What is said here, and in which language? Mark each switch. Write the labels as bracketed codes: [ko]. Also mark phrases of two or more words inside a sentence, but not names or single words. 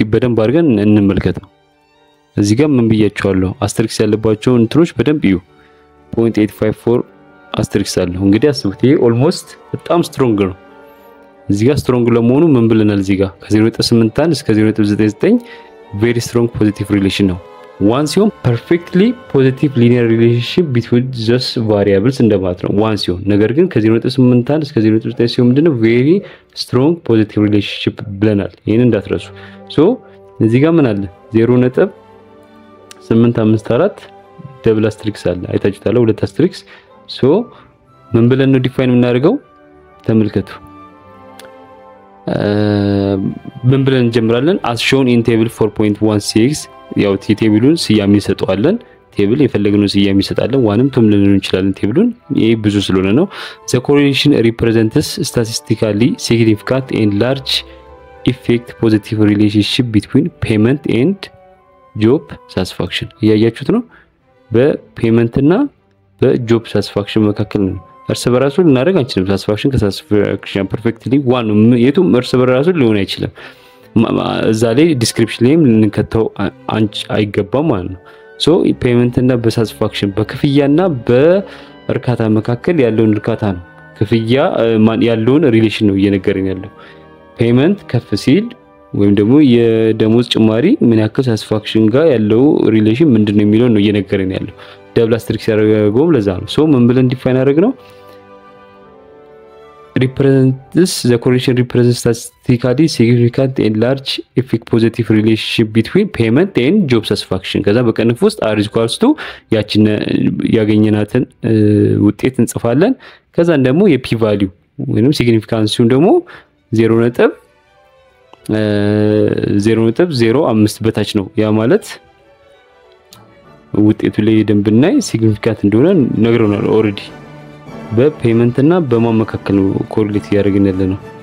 [am] በደንብ አድርገን እንመልከተው እዚህ ጋር ምን ብያችኋለሁ አስትሪክስ ያለባቸው እንትሮች በደንብ እዩ 0.854 አስትሪክስ አለው እንግዲህ አስቡት ይሄ ኦልሞስት በጣም ስትሮንግ ነው እዚህ ጋር ስትሮንግ ለመሆኑ ምን ብለናል እዚህ ጋር ከ0.81 እስከ 0.99 [en] very strong positive relation [am] ነው ዋን ሲሆን [en] perfectly positive linear relationship between just variables [am] እንደማለት ነው ዋን ሲሆን። ነገር ግን ከ0.81 እስከ 0.9 ሲሆን ምንድነው [en] very strong positive relationship [am] ብለናል። ይሄን እንዳትረሱ። ሶ እዚህ ጋር ምን አለ 0.854 [en] double asterisks [am] አለ አይታችሁታል ሁለት አስትሪክስ። ሶ ምን ብለን ነው ዲፋይን የምናደርገው ተመልከቱ። ምን ብለን እንጀምራለን [en] as shown in table 4.16 [am] ያው ቴብሉን ስያሜ እንሰጠዋለን። ቴብል የፈለግነው ስያሜ እንሰጣለን። ዋንም ቱም ልንለው እንችላለን ቴብሉን ይሄ ብዙ ስለሆነ ነው። [en] the correlation represents statistically significant and large effect positive relationship between payment and job satisfaction [am] ያያችሁት ነው። በፔመንት እና [en] job satisfaction [am] መካከል ነው። እርስ በራሱ ልናደርግ አንችልም። ሳቲስፋክሽን ከሳቲስፋክሽን [en] perfectly one [am] የቱም እርስ በራሱ ሊሆን አይችልም። እዛ ላይ ዲስክሪፕሽን ላይም ልንከተው አይገባም ማለት ነው። ሶ ፔመንት እና በሳቲስፋክሽን በክፍያና በእርካታ መካከል ያለውን እርካታ ነው። ክፍያ ያለውን ሪሌሽን ነው እየነገረን ያለው። ፔመንት ከፍ ሲል ወይም ደግሞ የደሞዝ ጭማሪ ምን ያክል ሳቲስፋክሽን ጋር ያለው ሪሌሽን ምንድነው የሚለው ነው እየነገረን ያለው። [en] double asterisks [am] ያደረገውም ለዛ ነው። ሶ ምን ብለን ዲፋይን አደረግነው [en] represents the correlation represents statistically significant and large effect positive relationship between payment and job satisfaction [am] ከዛ በቀንፍ ውስጥ [en] r equals to [am] ያቺን ያገኘናትን ውጤት እንጽፋለን። ከዛ ደግሞ የp value ወይንም ሲግኒፊካንሱን ደግሞ 0.05 በታች ነው። ያ ማለት ውጤቱ ላይ ደንብናይ ሲግኒፊካንት እንደሆነ ነግረናል ኦሬዲ። በፔመንት እና በማመካከል ነው ኮሪሌት ያደርገን ያለነው።